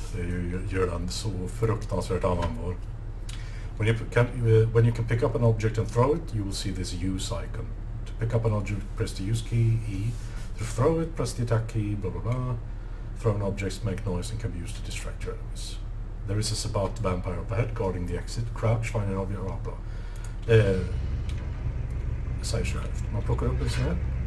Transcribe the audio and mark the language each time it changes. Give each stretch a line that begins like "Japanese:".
Swedish: Det gör den så fruktansvärt användbar.
English: When you can pick up an object and throw it, you will see this use icon. To pick up an object, press the use key, E. To throw it, press the attack key, blah blah blah. Thrown objects make noise and can be used to distract your enemies. There is a Sabat vampire up ahead guarding the exit. Crouch, find an object, blah blah.
Swedish: Säger sig självt. Man plockar upp en sån här.